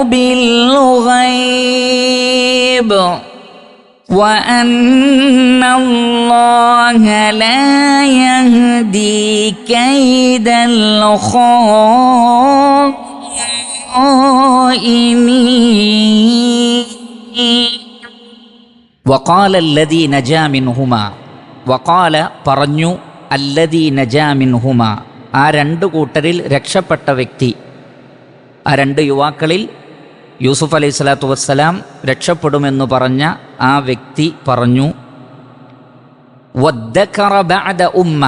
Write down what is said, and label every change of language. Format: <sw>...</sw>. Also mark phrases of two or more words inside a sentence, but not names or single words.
<ar>بالغيب وأن الله لا يهدي كيد الخائنين وقال الذي نجا منهما</ar> <ml>വഖാല പറഞ്ഞു</ml> <ar>الذي نجا منهما</ar> <ml>ആ രണ്ട് കൂട്ടരിൽ രക്ഷപ്പെട്ട വ്യക്തി, ആ രണ്ട് യുവാക്കളിൽ യൂസുഫ്</ml> <ar>عليه الصلاة والسلام</ar> <ml>രക്ഷപ്പെടുമെന്ന് പറഞ്ഞ ആ വ്യക്തി പറഞ്ഞു</ml> <ar>وادكر بعد أمة.</ar>